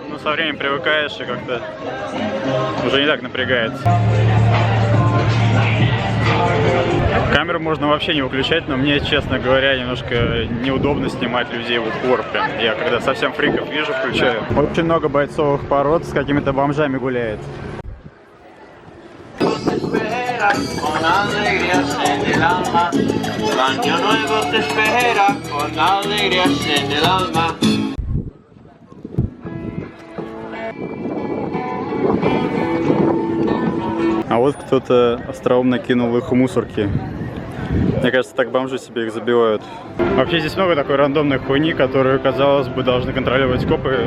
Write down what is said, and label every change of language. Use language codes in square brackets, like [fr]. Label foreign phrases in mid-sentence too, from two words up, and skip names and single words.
[ru] Но со временем привыкаешь и как-то уже не так напрягается. Камеру можно вообще не выключать, но мне, честно говоря, немножко неудобно снимать людей в упор. Прям. Я когда совсем фриков вижу, включаю. Очень много бойцовых пород с какими-то бомжами гуляет. [es] Con alegrías en el alma, el año nuevo te espera con alegrías en el alma. [ru] А вот кто-то остроумно кинул их в мусорки. Мне кажется, так бомжи себе их забивают. Вообще здесь много такой рандомной хуйни, которую, казалось бы, должны контролировать копы.